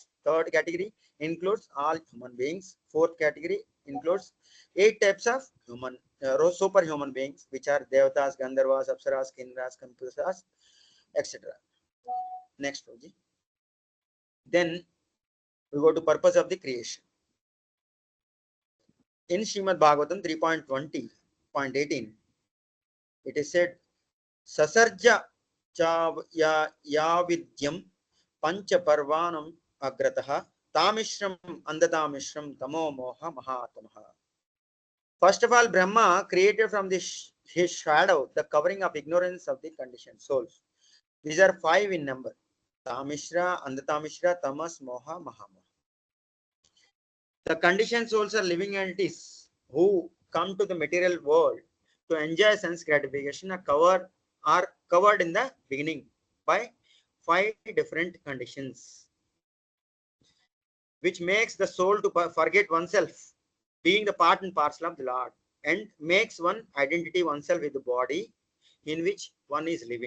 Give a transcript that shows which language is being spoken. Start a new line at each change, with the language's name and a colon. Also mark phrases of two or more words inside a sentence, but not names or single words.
English: Third category includes all human beings. Fourth category includes 8 types of superhuman beings, which are devatas, gandharvas, apsaras, kinras, kampusas, etc. Next, Roji. Then we go to purpose of the creation. In Srimad Bhagavatam 3.20.18, it is said,
Sanskrit: Sasarja yavidyam pancha parvanam agrataha tamishram andatamishram tamo moha mahatamaha.
English: First of all, Brahma created from his shadow the covering of ignorance of the conditioned souls. These are 5 in number.
Sanskrit: Tamishra, Andatamishra, Tamas, Moha, Mahamoha.
English: The conditioned souls are living entities who come to the material world to enjoy sense gratification are covered in the beginning by 5 different conditions, which makes the soul to forget oneself being the part and parcel of the Lord, and makes one identity oneself with the body in which one is living.